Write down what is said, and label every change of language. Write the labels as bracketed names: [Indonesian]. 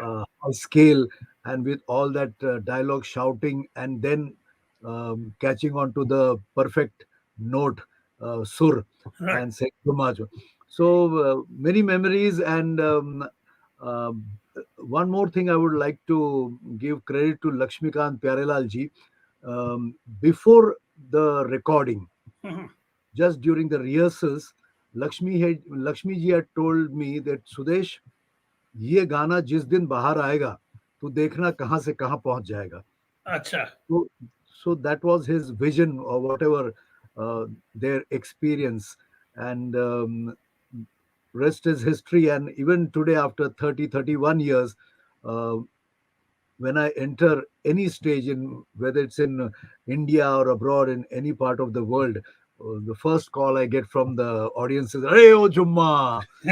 [English] high scale, and with all that dialogue shouting, and then catching on to the perfect note, sur, Right. and saying Kumaj. So many memories, and um, one more thing I would like to give credit to Lakshmikant Pyarelal ji. Before the recording, Mhm. just during the rehearsals, Lakshmi ji had told me that Sudesh, [Hindi] ये गाना जिस दिन बाहर आएगा, तो देखना कहाँ से कहाँ पहुंच जाएगा. Acha. [English] So, so that was his vision or whatever their experience, and rest is history. And even today, after 30, 31 years, uh, when I enter any stage, in whether it's in India or abroad in any part of the world, the first call I get from the audience is "Hey, oh Jumma!"